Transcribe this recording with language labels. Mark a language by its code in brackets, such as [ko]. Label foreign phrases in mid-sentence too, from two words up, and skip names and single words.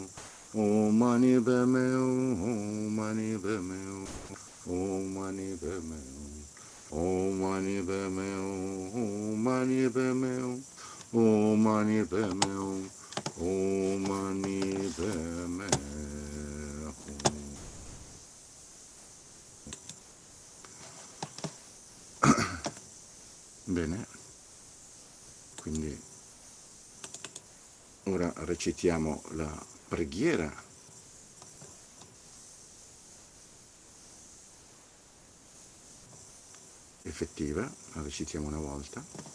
[sa] Om mani padme Om mani padme Om mani padme Om mani padme Om mani padme Om mani padme Om mani padme. [it] Bene, quindi ora recitiamo la preghiera effettiva, la recitiamo una volta.